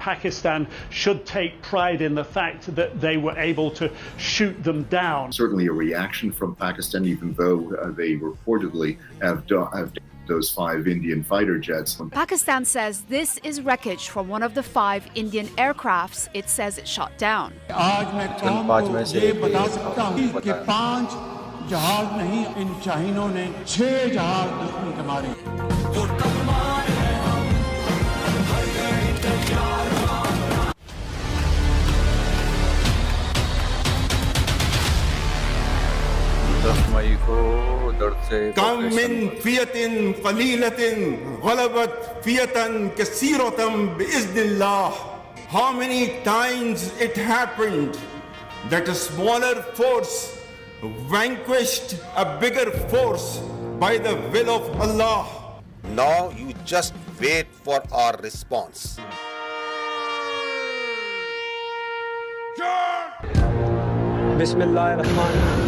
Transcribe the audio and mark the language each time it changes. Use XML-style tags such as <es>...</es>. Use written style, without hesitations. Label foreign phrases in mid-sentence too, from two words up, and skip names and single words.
<en>Pakistan should take pride in the fact that they were able to shoot them down. Certainly a reaction from Pakistan, even though they reportedly have those 5 Indian fighter jets. Pakistan says this is wreckage from one of the 5 Indian aircrafts it says it shot down.</en> <ur>آج میں قوم کو یہ بتا سکتا ہوں کہ 5 جہاز نہیں، ان شاہینوں نے 6 جہاز دشمن کے مارے.</ur> <ar>كم من فئة قليلة غلبت فئة كثيرة بإذن الله.</ar> <en>How many times it happened that a smaller force vanquished a bigger force by the will of Allah. Now you just wait for our response.</en> <ar>بسم الله الرحمن الرحيم.</ar>